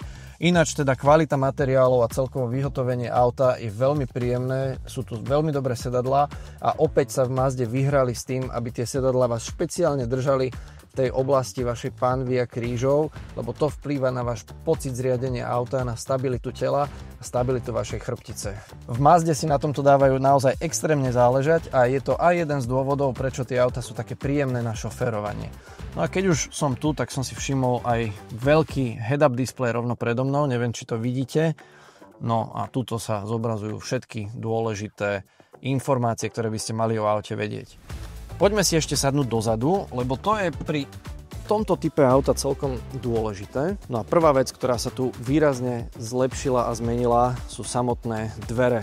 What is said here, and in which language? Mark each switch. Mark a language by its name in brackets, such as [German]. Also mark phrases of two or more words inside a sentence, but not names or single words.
[Slovak] Ináč teda kvalita materiálov a celkovo vyhotovenie auta je veľmi príjemné, sú tu veľmi dobré sedadlá a opäť sa v Mazde vyhrali s tým, aby tie sedadlá vás špeciálne držali v tej oblasti vašej pánvy a krížov, lebo to vplýva na váš pocit zriadenia auta, na stabilitu tela a stabilitu vašej chrbtice. V Mazde si na tomto dávajú naozaj extrémne záležať a je to aj jeden z dôvodov, prečo tie auta sú také príjemné na šoférovanie. No a keď už som tu, tak som si všimol aj veľký [English] head-up display [Slovak] rovno predo mnou, neviem, či to vidíte. No a tuto sa zobrazujú všetky dôležité informácie, ktoré by ste mali o aute vedieť. Poďme si ešte sadnúť dozadu, lebo to je pri tomto type auta celkom dôležité. No a prvá vec, ktorá sa tu výrazne zlepšila a zmenila, sú samotné dvere.